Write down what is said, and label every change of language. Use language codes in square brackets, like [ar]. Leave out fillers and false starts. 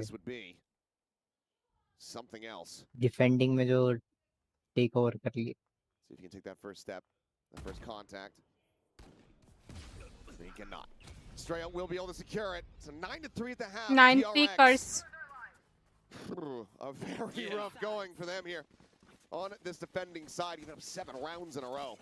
[en] this would be something else. [hi] Defending में जो take over कर लिए [en] See if he can take that first step, that first contact. He cannot. Straya will be able to secure it. It's a 9-3 at the half. 9-3 PRX. curse. A very rough going for them here on this defending side, even up 7 rounds in a row.